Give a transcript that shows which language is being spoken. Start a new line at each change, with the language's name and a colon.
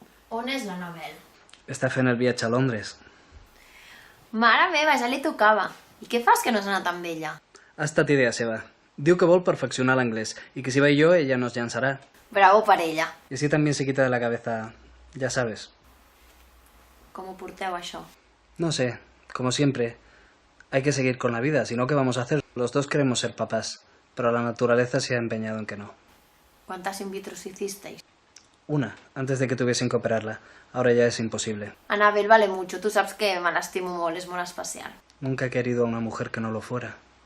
Catalan: On és l'Anabel? Està fent el viatge a Londres. Mare meva, ja li tocava. I què fas que no has anat amb ella? Ha estat idea seva. Diu que vol perfeccionar l'anglès
Spanish: y que si va yo,
Catalan: ella nos llançarà. Bravo per ella.
Spanish: Y así también se quita de la cabeza, ya sabes.
Catalan: Com ho porteu, això?
Spanish: No sé, como siempre. Hay que seguir con la vida, si no, ¿qué vamos a hacer? Los dos queremos ser papás, pero la naturaleza se ha empeñado en que no. ¿Cuántas in vitros hicisteis? Una, antes de que tuviesen que operarla. Ahora ya es imposible. Anabel vale mucho,
Catalan: tu saps que me l'estimo molt, és molt especial.
Spanish: Nunca he querido a una mujer que no lo fuera.